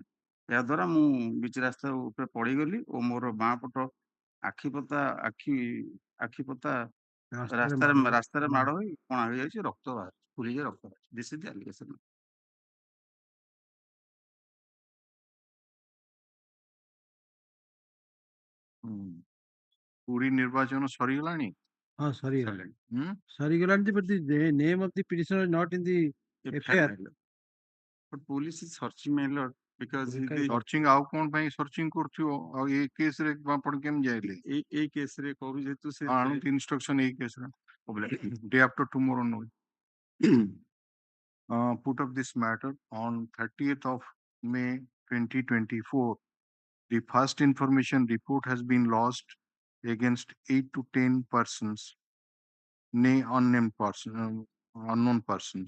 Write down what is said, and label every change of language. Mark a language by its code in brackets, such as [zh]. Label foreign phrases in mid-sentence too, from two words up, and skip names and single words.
[or] ଏହାଦ୍ୱାରା ମୁଁ ବିଚ ରାସ୍ତା ଉପରେ ପଡ଼ିଗଲି ଓ ମୋର ବାଁ ପଟ ଆଖିପତା ରାସ୍ତାରେ ମାଡ଼ ହୋଇ କଣା ହୋଇଯାଇଛି, ରକ୍ତ ବାହାରୁଛି, ଫୁଲିଯାଇ ରକ୍ତ ବାହାରୁଛି। [en] This is the allegation. [or] ପୁରୀ ନିର୍ବାଚନ ସରିଗଲାଣି? [en] Oh, sorry. Sorry, but the name of the petitioner is not in the FIR. But police is searching my lord because [or] searching ଆଉ କଣ ପାଇଁ searching କରୁଥିବ ଆଉ ଏ କେସ୍ ରେ ଆପଣ କେମିତି ଯାଇଲେ? ଏଇ କେସ୍ ରେ କହୁଛି ଯେହେତୁ ସେ ଆଣନ୍ତୁ instruction ଏଇ କେସ୍ ରେ [en] day after tomorrow no. Put up this matter on 30th of May 2024. The first information report has been lodged against 8 to 10 persons, unknown persons.